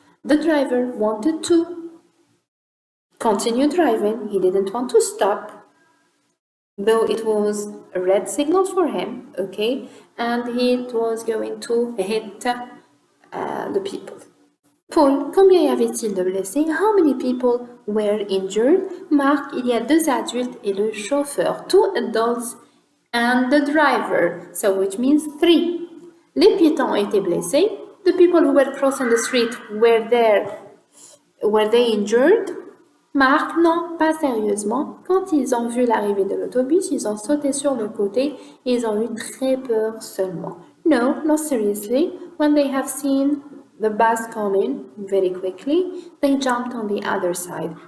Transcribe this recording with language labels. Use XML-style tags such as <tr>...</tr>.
<en>The driver wanted to continue driving. He didn't want to stop, though it was a red signal for him, okay, and he was going to hit the people.</en> <fr>Paul, combien y avait-il de blessés?</fr> <en>How many people were injured?</en> <fr>Marc, il y a 2 adultes et le chauffeur,</fr> <en>2 adults and the driver, so which means 3.</en> <fr>Les piétons ont été blessés.</fr> <en>The people who were crossing the street were they injured?</en> <fr>Marc, non, pas sérieusement. Quand ils ont vu l'arrivée de l'autobus, ils ont sauté sur le côté et ils ont eu très peur seulement.</fr> <en>No, not seriously. When they have seen the bus coming very quickly, they jumped on the other side.</en>